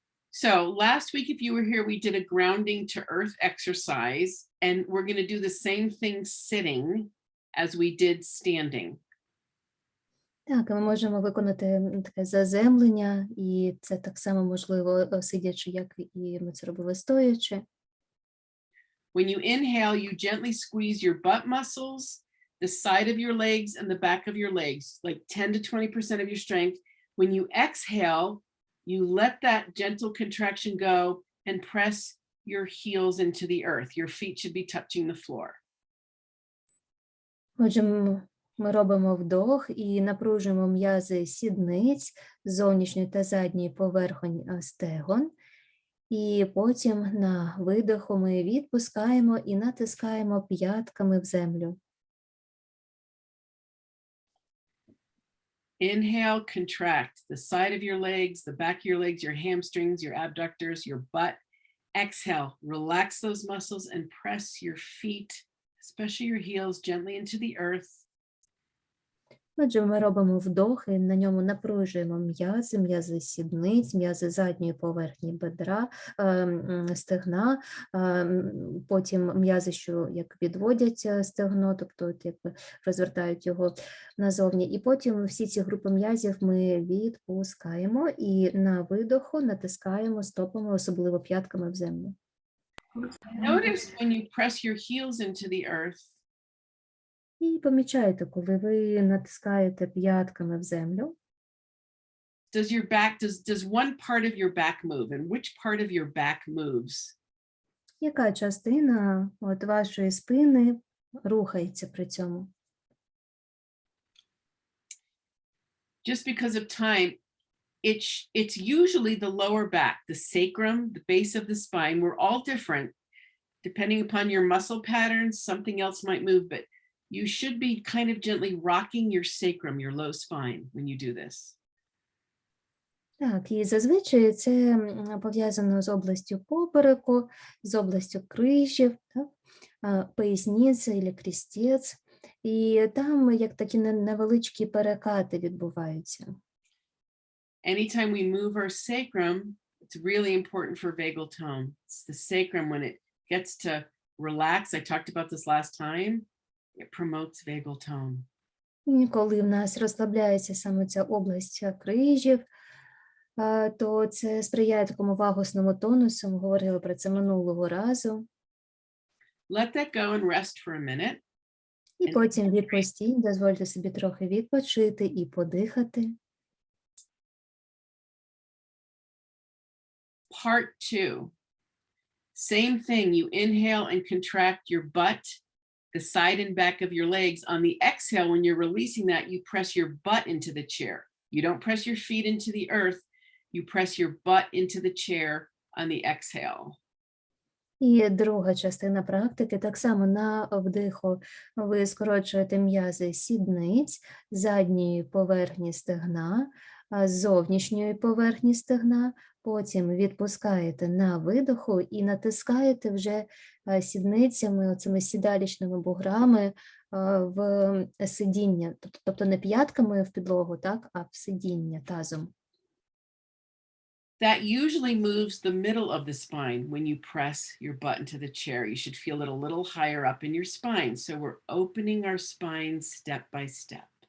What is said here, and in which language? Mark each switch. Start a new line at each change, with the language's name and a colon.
English: So last week, if you were here, we did a grounding to earth exercise, and we're going to do the same thing sitting as we did standing.
Ukrainian: Так, ми можемо виконати таке заземлення, і це так само можливо сидячи, як і ми це робили стоячи.
English: When you inhale, you gently squeeze your butt muscles, the side of your legs, and the back of your legs, like 10 to 20% of your strength. When you exhale, you let that gentle contraction go and press your heels into the earth. Your feet should be touching the floor.
Ukrainian: Отже, ми робимо вдох і напружуємо м'язи сідниць, зовнішньої та задньої поверхонь стегон. І потім на видоху ми відпускаємо і натискаємо п'ятками в землю.
English: Inhale, contract the side of your legs, the back of your legs, your hamstrings, your abductors, your butt. Exhale, relax those muscles and press your feet, especially your heels, gently into the earth.
Ukrainian: Отже, ми робимо вдох і на ньому напружуємо м'язи, м'язи сідниць, м'язи задньої поверхні бедра, стегна, потім м'язи, що як відводять стегно, тобто от якби розвертають його назовні. І потім всі ці групи м'язів ми відпускаємо і на видоху натискаємо стопами, особливо п'ятками в землю.
English: Notice when you press your heels into the earth,
Ukrainian: І помічайте, коли ви натискаєте п'ятками в землю,
English: does one part of your back move, and which part of your back moves?
Ukrainian: яка частина от вашої спини рухається при цьому?
English: Just because of time, it's usually the lower back, the sacrum, the base of the spine. We're all different. Depending upon your muscle patterns, something else might move, but you should be kind of gently rocking your sacrum, your low spine, when you do this.
Ukrainian: Так, і зазвичай це пов'язано з областю попереку, з областю крижів, так? Поясниця або крестець. І там як такі невеличкі перекати відбуваються.
English: Anytime we move our sacrum, it's really important for vagal tone. It's the sacrum, when it gets to relax, I talked about this last time, it promotes vagal tone.
Ukrainian: І коли в нас розслабляється саме ця область крижів, то це сприяє такому вагусному тонусу, ми говорили про це минулого разу.
English: Let that go and rest for a minute.
Ukrainian: І потім відпустіть, дозвольте собі трохи відпочити і подихати.
English: Part 2. Same thing, you inhale and contract your butt, the side and back of your legs. On the exhale, when you're releasing that, you press your butt into the chair. You don't press your feet into the earth, you press your butt into the chair on the exhale.
Ukrainian: І друга частина практики, так само на вдиху ви скорочуєте м'язи сідниць, задньої поверхні стегна, зовнішньої поверхні стегна, потім відпускаєте на видоху і натискаєте вже сідницями, оцими сідалічними буграми в сидіння, тобто не п'ятками в підлогу, так, а в сидіння тазом.
English: That usually moves the middle of the spine when you press your butt into the chair. You should feel it a little higher up in your spine. So we're opening our spine step by step.